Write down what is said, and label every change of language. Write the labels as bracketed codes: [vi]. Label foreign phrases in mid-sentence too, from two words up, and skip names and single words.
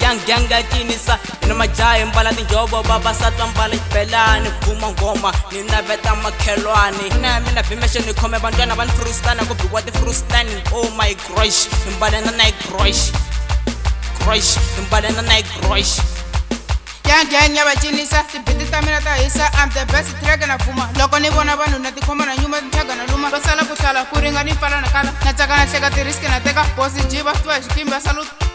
[ts] ganga cinisa ina majaha mbala tinjovo vavasati mbala xibelani vuma ngoma ni naveta makhelwani na mina vimeshe ni khome vantwana va ni frustana ku biwa ti-frustani [en] oh my gosh [ts] ni mbalena na grosh grosh ni mbalena na grosh Gang ya vacinisa tibiti ta mina ta hisa [en] I'm the best track [ts] na fuma loko ni vona vanhu na tikhoma na nyuma tithyaga na luma va sala ku hlala ku ringa ni pfala na kala na tsaka na hleka tiriski na teka bosi jiva twa hi xikimbi ya saluta